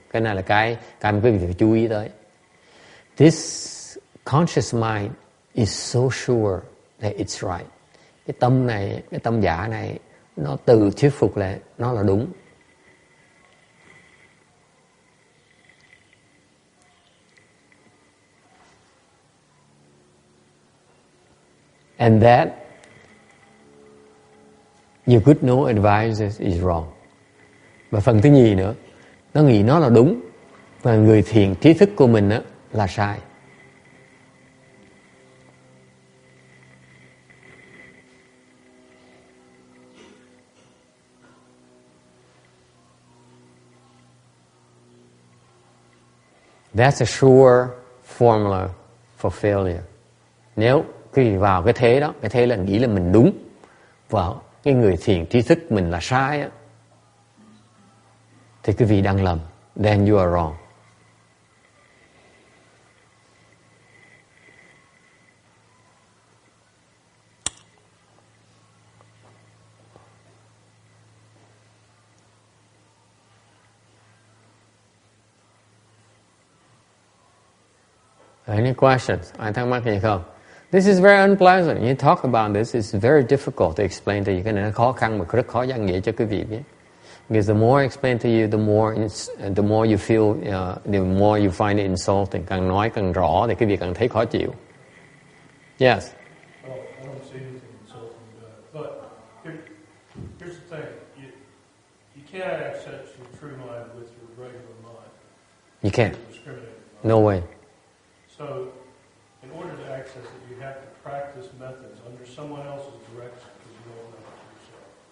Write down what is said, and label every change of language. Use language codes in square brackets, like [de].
[vi] Cái này là cái mà quý vị phải chú ý tới. [en] This conscious mind is so sure that it's right. [vi] Cái tâm này, cái tâm giả này, nó tự thuyết phục là nó là đúng. [en] And that your good know advises is wrong. [vi] Và phần thứ nhì nữa, nó nghĩ nó là đúng và người thiền trí thức của mình là sai. [en] That's a sure formula for failure. [vi] Nếu quý vị vào cái thế đó, cái thế là nghĩ là mình đúng và cái người thiền trí thức mình là sai á, thì quý vị đang lầm. [en] Then you are wrong. Any questions? [vi] Ai thắc mắc gì không? [en] This is very unpleasant. You talk about this, it's very difficult to explain to you. [vi] Cái này nó khó khăn mà rất khó giảng nghĩa cho quý vị biết. [en] Because the more I explain to you, the more you feel, the more you find it insulting. [vi] Càng nói càng rõ thì quý vị càng thấy khó chịu. [en] Yes. I don't see anything insulting about it. But here's the thing: you can't access your true mind with your regular mind. You can't. No way. So, in order to access it, you have to practice methods under someone else's direction because you don't know it yourself.